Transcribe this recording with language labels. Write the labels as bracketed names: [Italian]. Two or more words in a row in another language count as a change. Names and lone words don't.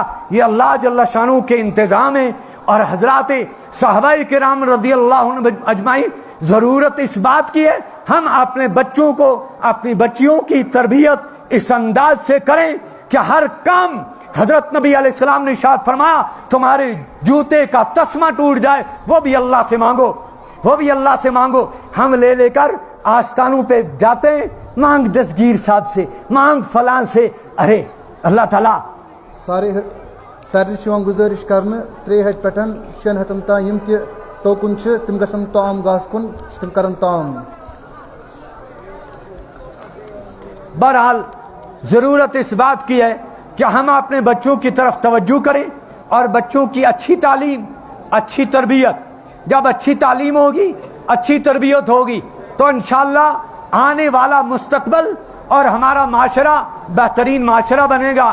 [Urdu] یہ اللہ جل شانہ کے انتظام ہے۔ اور حضرات صحابہ کرام [Arabic] رضی اللہ عنہ اجمعین، [Urdu] ضرورت اس بات کی ہے ہم اپنے بچوں کو، اپنی بچیوں کی تربیت اس انداز سے کریں کہ ہر کام، حضرت نبی [Arabic] علیہ السلام [Urdu] نے ارشاد فرمایا تمہارے جوتے کا تسمہ ٹوٹ جائے وہ بھی اللہ سے مانگو، وہ بھی اللہ سے مانگو۔ ہم لے لے کر آستانوں پہ جاتے ہیں، مانگ دستگیر صاحب سے، مانگ فلاں سے، ارے اللہ تعالیٰ [Kashmiri] سارے گزارش کرنے 3 پٮ۪ٹھ 6 ہتن تام یم تہ ٹوکن تم گژھن تام گاس کن تم کرن تام۔ [Urdu] بہرحال ضرورت اس بات کی ہے کہ ہم اپنے بچوں کی طرف توجہ کریں اور بچوں کی اچھی تعلیم، اچھی تربیت، جب اچھی تعلیم ہوگی، اچھی تربیت ہوگی تو انشاءاللہ آنے والا مستقبل اور ہمارا معاشرہ بہترین معاشرہ بنے گا۔